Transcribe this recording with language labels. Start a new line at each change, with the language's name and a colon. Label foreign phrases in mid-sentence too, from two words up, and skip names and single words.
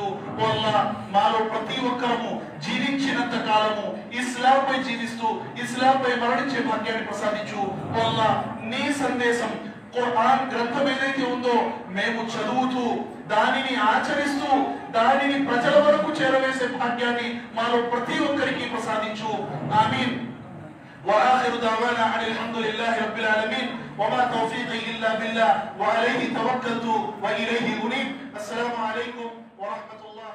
Telugu: ఓ అల్లాహ్, మాలో ప్రతి ఒక్కరము జీవించినంత కాలము ఇస్లాం పై జీవిస్తూ ఇస్లాం పై మరణించే భాగ్యాన్ని ప్రసాదించు. ఓ అల్లాహ్, నీ సందేశం ఖురాన్ గ్రంథం ఏదైతే ఉందో మేము చదువుతూ దానిని ఆచరిస్తూ దానిని ప్రజల వరకు చేరవేసే భాగ్యాన్ని మాలో ప్రతి ఒక్కరికి ప్రసాదించు. ఆమీన్.
Arabic: وآخر دعوانا عن الحمد لله رب العالمين وما توفيقي إلا بالله وعليه توكلت وإليه أنيب. السلام عليكم ورحمة الله.